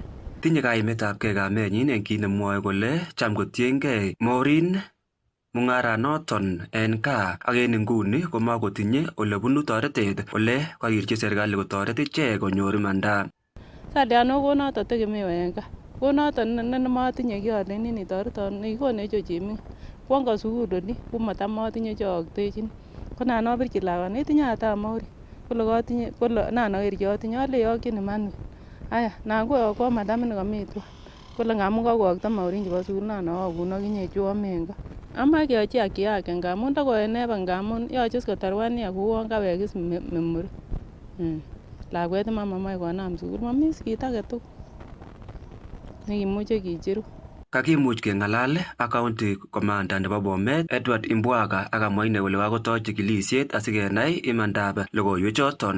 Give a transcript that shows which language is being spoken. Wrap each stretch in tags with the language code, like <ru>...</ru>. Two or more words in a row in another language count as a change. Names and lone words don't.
<kln>Tinye kaimetabgei kamenyin eng kit nemwoe kole cham kotiengei Maureen mung'aranoton en gaa ak en inguni komakotinye ole bunu toretet ole karirchi serikali kotoret ichek konyor imanda. Saliano konoto tegemeo en gaa. Konoto nematinye kialen ni toreton nekonech cheming. Kwongo sukul oli komatam atinye chooktechin. Konan abirchi lakwani netinye ata Maureen. Kole katinye kole nan akerchi atinye ale yakyin Emmanuel. Aya nan koyokwo madam ni kamitwa. Kole ngamun kakwokto Maureen chebo sukul nan awakun akinye chuame en gaa. Ama keyochi</kln> <sw>haki yake</sw> <kln>ngamun takoeneba ngamun yoche kotar 1 year kouon kawekis memory. Lakwet mamamoe konam sukul mami kit age tugul nekimuche kicheru. Kakimuch keng'alal ak</kln> <en>county commander</en> <kln>nebo Bomet Edward Imbwaga akamwa ine kole kakotoi chikilisiet asikenai imandab logoiwechoton.</kln>